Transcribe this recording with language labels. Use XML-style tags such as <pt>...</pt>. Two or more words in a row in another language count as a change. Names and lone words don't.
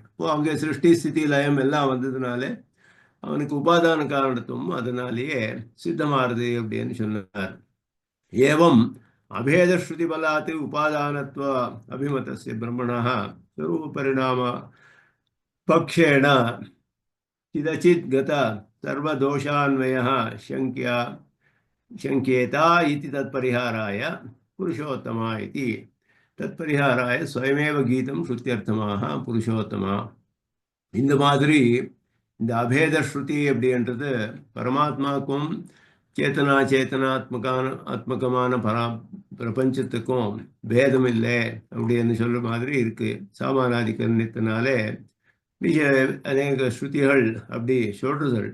<ta>அங்கே சிருஷ்டி ஸ்திதி லயம் எல்லாம் வந்ததுனால அவனுக்கு உபாதான காரணத்துவம் அதனாலேயே சித்தமாறுது அப்படின்னு சொன்னார்.</ta> <sa>एवम् अभेद श्रुति बलात् उपादानत्व अभिमतस्य ब्रह्मणः स्वरूप परिणाम पक्षेण चिदचित् गत सर्वदोषान्वयः शङ्क्येता इति तत्परिहाराय पुरुषोत्तमा इति तत्परिहाराय स्वयमेव गीतं श्रुत्यर्थमाः पुरुषोत्तमा.</sa> <ta>இந்த மாதிரி இந்த அபேத ஸ்ருதி அப்படின்றது பரமாத்மாவுக்கும் சேத்தனா ஆத்மகமான பிரபஞ்சத்துக்கும் பேதம் இல்லை அப்படின்னு சொல்ற மாதிரி இருக்கு. சாமானாதிகரணத்தினாலே அநேக ஸ்ருதிகள் அப்படி சொல்றதுகள்.</ta>